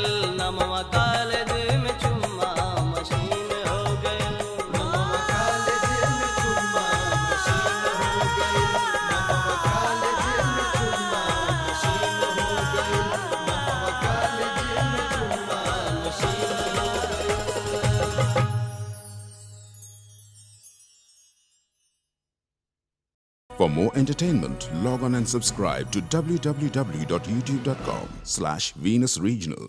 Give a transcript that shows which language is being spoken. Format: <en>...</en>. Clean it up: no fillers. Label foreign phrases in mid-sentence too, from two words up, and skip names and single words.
<bho>नमवा कॉलेज में चुम्मा मशीन हो गइल। नमवा कॉलेज में चुम्मा मशीन हो गइल। नमवा कॉलेज में चुम्मा मशीन हो गइल। नमवा कॉलेज में चुम्मा मशीन हो गइल।</bho> <en>For more entertainment, log on and subscribe to www.youtube.com/Venus Regional.</en>